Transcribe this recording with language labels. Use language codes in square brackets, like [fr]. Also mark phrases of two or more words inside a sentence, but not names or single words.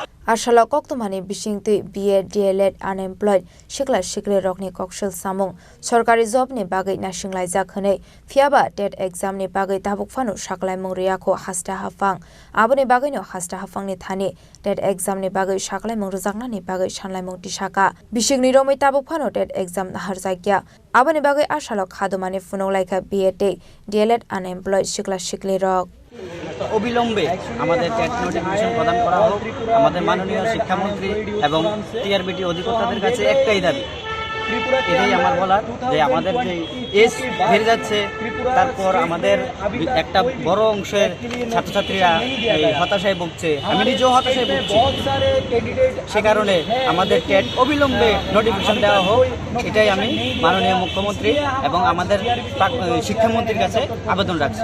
[trp] Arshala koktumani bisingtui [en] BA DLED unemployed [trp] shikla shikle rokni kokshil samung sorkari job ni bagai nasinglai jakhane fiaba [en] TET exam [trp] ni bagai tabuk fanu shaklai mungriya ko hasta hafang aboni bagai no hasta hafang ni thani [en] TET exam [trp] ni bagai shaklai mungrujakna ni bagai shanlai mung tisaka bisingni romai tabuk fanu [en] TET exam [trp] harjakya aboni bagai arshala khadumani funolaika [en] BA DLED unemployed [trp] shikla shikle rok [bn] অবিলম্বে আমাদের টেট নোটিফিকেশন প্রদান করা হোক আমাদের মাননীয় শিক্ষামন্ত্রী এবং টিআরবিটি অধিকর্তাদের কাছে একটাই দাবি এটাই আমার বলার যে আমাদের যে এজ বেড়ে যাচ্ছে তারপর আমাদের একটা বড় অংশের ছাত্রছাত্রীরা হতাশায় ভুগছে আমি নিজেও হতাশায় ভুগছি সে কারণে আমাদের টেট অবিলম্বে নোটিফিকেশন দেওয়া হোক এটাই আমি মাননীয় মুখ্যমন্ত্রী এবং আমাদের শিক্ষামন্ত্রীর কাছে আবেদন রাখছি।